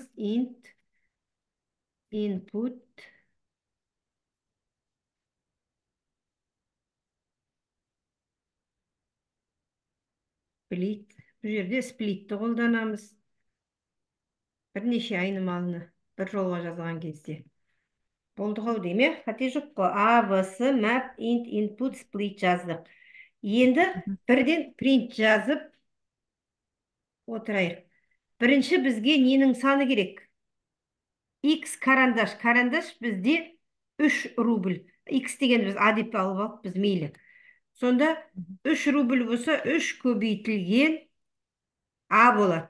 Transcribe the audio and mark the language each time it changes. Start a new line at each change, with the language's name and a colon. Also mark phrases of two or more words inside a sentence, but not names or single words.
English: Int, input, split.
Kazakh: Бұл жерде сплитті қолданамыз. Бірнеше айнымалыны бір жолға жазған кезде. Болды ғой дейме? Қате жоқ қой. A, B, S,
English: map, int, input, split
Kazakh: жаздық. Енді Мгм. бірден print жазып отырайық. Бірінші бізге ненің саны керек? X карандаш. Карандаш бізде 3 рубль. X деген біз A деп алып алып, біз мейлі. Сонда 3 рубль болса, 3 көбейтілген A болады.